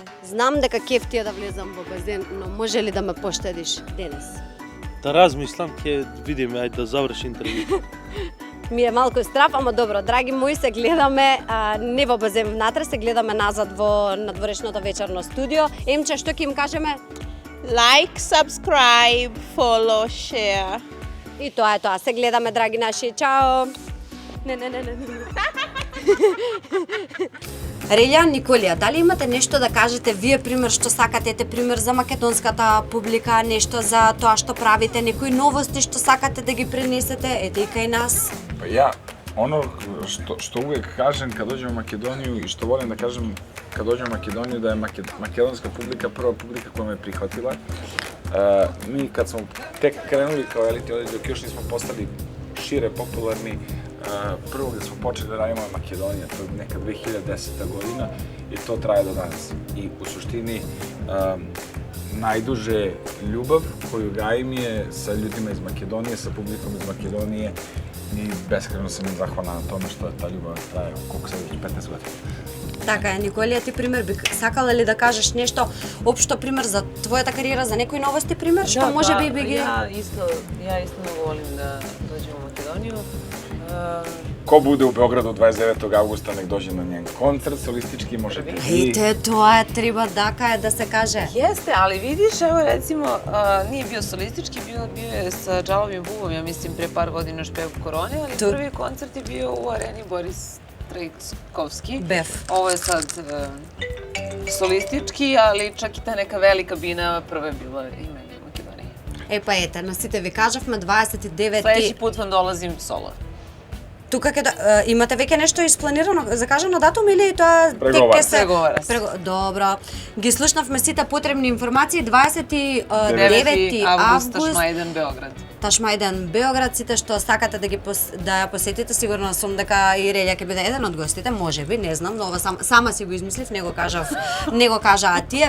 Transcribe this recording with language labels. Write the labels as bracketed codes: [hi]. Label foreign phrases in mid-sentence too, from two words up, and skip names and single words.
[mk] Знам дека кеф ти е да влезам во базен, но може ли да ме поштедиш денес? Да размислам, ќе видиме, ајде да заврши интервју. Ми е малку страф, ама добро, драги мои, се гледаме не во базен внатре, се гледаме назад во надворешното вечерно студио. Емче, што ќе им кажеме? [en] Like, subscribe, follow, share. [mk] И тоа е тоа. Се гледаме, драги наши. Чао! Не. Релја, Николија, дали имате нешто да кажете вие, пример, што сакате, пример за македонската публика, нешто за тоа што правите, некои новости што сакате да ги пренесете, ете и кај нас? [sr] Pa ja, ono što uvijek kažem kad dođem u Makedoniju i što volim da kažem kad dođem u Makedoniju da je makedonska publika prva publika koja me prihvatila. Mi kad smo tek krenuli kao Elite Odjel, dok još nismo postali šire popularni, prvo gdje smo počeli da radimo je Makedonija, to je neka 2010. godina i to traje do danas. I u suštini najduže ljubav koju gajim je sa ljudima iz Makedonije, sa publikom iz Makedonije i beskreno sam im zahvalan na tome što je ta ljubav traje, koliko sad već 15 godina. [mk] Така е, Николија, ти пример би сакала ли да кажеш нешто општо пример за твојата кариера, за некои новости пример, што може би би ги... [sr] Ja isto mnogo volim da dođem u Makedoniju. Ko bude u Beogradu 29. augusta, nek dođe na njen koncert solistički, možete i... [mk] Ете, тоа треба дака е да се каже. [sr] Jeste, ali vidiš, evo recimo, nije bio solistički, bio je sa Džalovim Bubom, ja mislim, pre par godina još peo Korone, ali prvi koncert je bio u areni Boris Trajkovski. Bef. Ovo je sad solistički, ali čak i ta neka velika bina prva je bila i meni u Makedoniji. [mk] Е, па ете, на сите ви кажавме 29. [sr] Sledeći put vam dolazim solo. [mk] Тука имате веќе нешто испланирано, закажано датум или тоа Преговара се? Преговара се. Добро. Ги слушнавме сите потребни информации. 29. 9. август, август, Ташмајдан, Београд. Ташмајдан, Београд. Сите што сакате да ја посетите, сигурно сум дека и Релја ќе биде еден од гостите, можеби, не знам, но ова сама си го измислив, не го кажаа тие.